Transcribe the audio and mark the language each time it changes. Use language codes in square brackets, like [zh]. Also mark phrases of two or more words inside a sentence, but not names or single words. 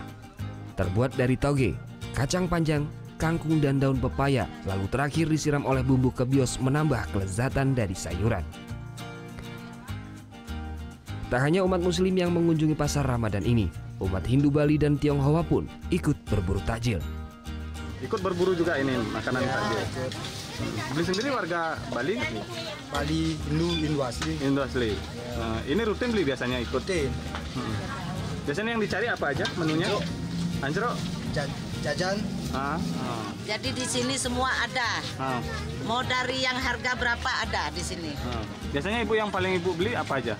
[id] Terbuat dari toge, kacang panjang, kangkung dan daun pepaya, lalu terakhir disiram oleh bumbu kebios menambah kelezatan dari sayuran. Tak hanya umat muslim yang mengunjungi pasar Ramadan ini, umat Hindu Bali dan Tionghoa pun ikut berburu takjil. Ikut berburu juga ini makanan takjil. Beli sendiri warga Bali? Bali, Hindu asli. Hindu asli. Nah, ini rutin beli biasanya ikut? Rutin. Biasanya yang dicari apa aja menunya? Ancruk? Jajan. Jadi di sini semua ada. Mau dari yang harga berapa ada di sini. Biasanya Ibu yang paling Ibu beli apa aja?